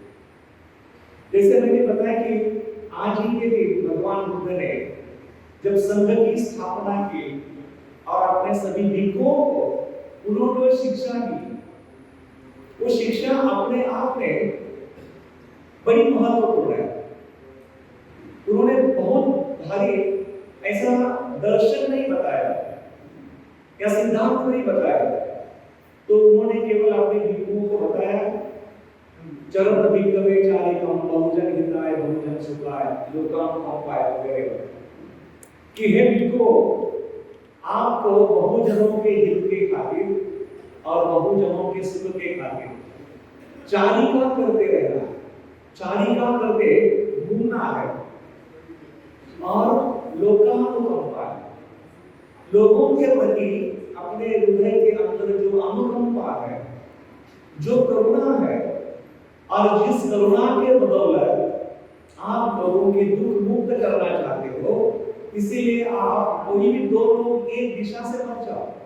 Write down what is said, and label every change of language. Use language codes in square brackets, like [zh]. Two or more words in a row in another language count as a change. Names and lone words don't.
[hi] जैसे मैंने बताया कि आज ही के दिन भगवान बुद्ध ने जब संघ की स्थापना की और अपने सभी भिक्षुओं को उन्होंने शिक्षा दी, वो शिक्षा अपने आप में बड़ी महत्वपूर्ण है। उन्होंने बहुत भारी ऐसा दर्शन नहीं बताया या सिद्धांत नहीं बताया, तो उन्होंने केवल अपने भिक्षुओं को बताया [pi] चरण भिक्षवे चारिकम बहुजन हिताय बहुजन सुखाय लोकानुकंपाय [hi] वगैरह कि हे भिक्षुओं, आपको बहुजनों के हित के खातिर और बहुजनों के सुख के खातिर चारिका करते रहना, चारिका करते घूमना है और लोकानुकंपा, लोगों के प्रति अपने हृदय के अंदर जो अनुकंपा है, जो करुणा है और जिस करुणा के बदौलत आप लोगों के दुख मुक्त करना चाहते हो, इसीलिए आप कोई भी दो लोग एक दिशा से मत जाओ।